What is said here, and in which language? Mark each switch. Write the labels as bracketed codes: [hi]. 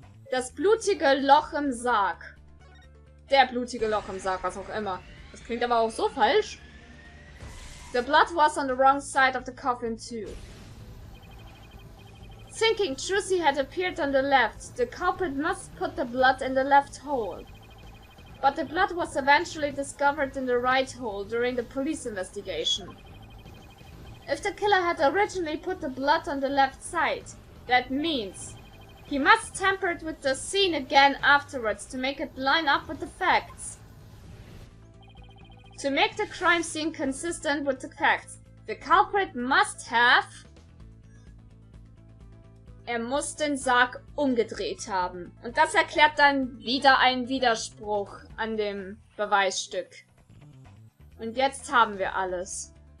[de] Das blutige Loch im Sarg. Der blutige Loch im Sarg, was auch immer. Das klingt aber auch so falsch. [en] The blood was on the wrong side of the coffin too. Thinking Trucy had appeared on the left, the culprit must put the blood in the left hole. But the blood was eventually discovered in the right hole during the police investigation. If the killer had originally put the blood on the left side, that means he must tamper with the scene again afterwards to make it line up with the facts. To make the crime scene consistent with the facts, the culprit must have... [de] muss den Sarg umgedreht haben. Und das erklärt dann wieder einen Widerspruch an dem Beweisstück. Und jetzt haben wir alles.